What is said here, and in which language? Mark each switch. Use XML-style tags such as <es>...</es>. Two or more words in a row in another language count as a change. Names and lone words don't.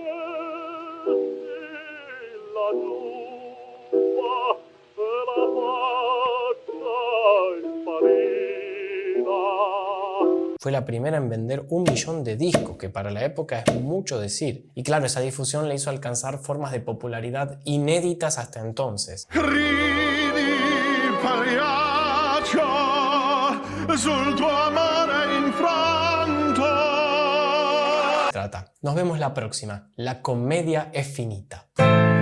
<es>Fue la primera en vender 1 millón de discos, que para la época es mucho decir. Y claro, esa difusión le hizo alcanzar formas de popularidad inéditas hasta entonces.</es> <it>Ridi Pagliaccio sul tuo amore infranto.</it> <es>Nos vemos la próxima.</es> <it>La comedia es finita.</it>